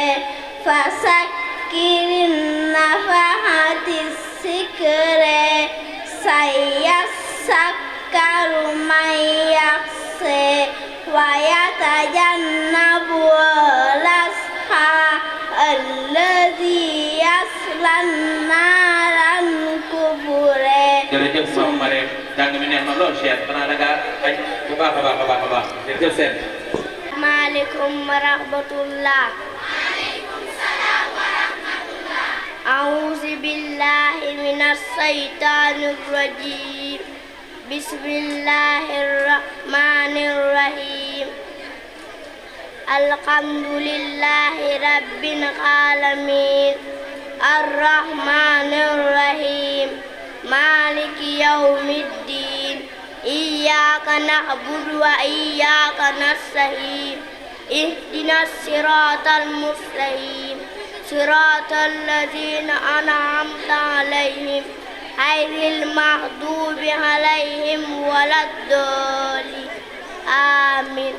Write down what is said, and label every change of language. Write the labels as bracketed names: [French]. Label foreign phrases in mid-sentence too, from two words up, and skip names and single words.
[Arabic] فذكر النفعة الذكر سيذكر يذكر من يخشى ويتجنبها الأشقى الذي يصلى النار الكبرى. [Wolof] jërëjëf soxna Marème jàng mi neex na lool Cheikh xanaa da nga añ bu baax a baax a baax a baax jërëjëf seen. [Arabic] عليكم ورحمة الله. أعوذ بالله من الشيطان الرجيم بسم الله الرحمن الرحيم الحمد لله رب العالمين الرحمن الرحيم مالك يوم الدين إياك نعبد وإياك نستعين اهدنا الصراط المستقيم صراط الذين أنعمت عليهم غير المغضوب عليهم ولا الضالين آمين.